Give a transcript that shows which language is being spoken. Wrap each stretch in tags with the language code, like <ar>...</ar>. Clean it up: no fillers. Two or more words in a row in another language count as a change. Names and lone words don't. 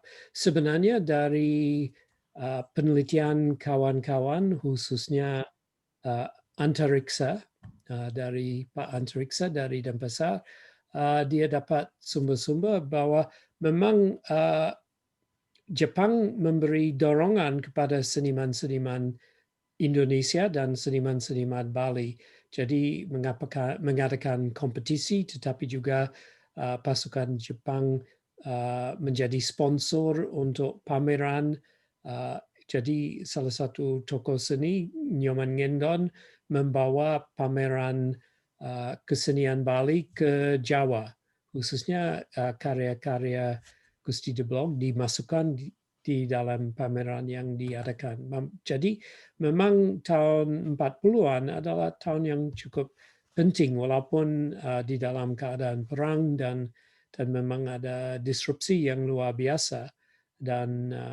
<id>Sebenarnya dari penelitian kawan-kawan, khususnya Antariksa, dari Pak Antariksa dari Denpasar, dia dapat sumber-sumber bahwa memang Jepang memberi dorongan kepada seniman-seniman Indonesia dan seniman-seniman Bali. Jadi mengadakan kompetisi, tetapi juga pasukan Jepang menjadi sponsor untuk pameran. Jadi salah satu tokoh seni, Nyoman Ngendon, membawa pameran kesenian Bali ke Jawa, khususnya karya-karya Gusti de Blok dimasukkan di dalam pameran yang diadakan. Jadi memang tahun 40-an adalah tahun yang cukup penting, walaupun di dalam keadaan perang dan memang ada disrupsi yang luar biasa, dan</id>